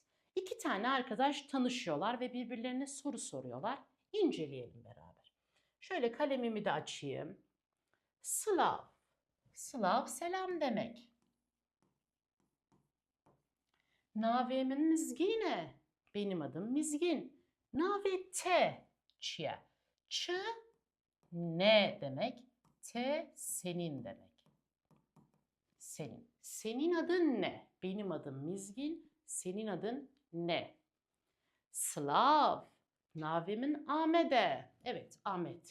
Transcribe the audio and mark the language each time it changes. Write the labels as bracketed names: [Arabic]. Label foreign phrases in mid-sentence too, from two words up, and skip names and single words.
[Turkish] İki tane arkadaş tanışıyorlar ve birbirlerine soru soruyorlar. İnceleyelim beraber. Şöyle kalemimi de açayım. Slav. Slav selam demek. [Kurdish] Navemin Mizgine. [Turkish] Benim adım Mizgin. [Kurdish] Nave te. Çiye. [Turkish] Ç ne demek? Te senin demek. Senin. Senin adın ne? Benim adım Mizgin. Senin adın ne? [Kurdish] Slav. Navemin Ahmet'e. [Turkish] Evet, Ahmet.